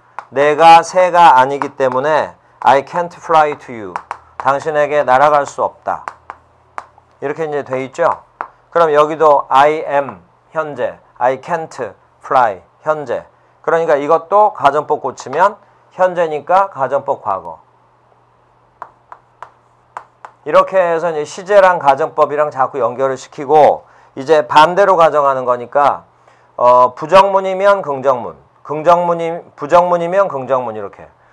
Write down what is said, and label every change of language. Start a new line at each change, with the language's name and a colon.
Korean: 내가 새가 아니기 때문에
English: I can't fly to you.
Korean: 당신에게 날아갈 수 없다. 이렇게 이제 돼 있죠. 그럼 여기도
English: I am 현재, I can't fly 현재.
Korean: 그러니까 이것도 가정법 고치면 현재니까 가정법 과거. 이렇게 해서 이제 시제랑 가정법이랑 자꾸 연결을 시키고 이제 반대로 가정하는 거니까 부정문이면 긍정문, 부정문이면 긍정문 이렇게.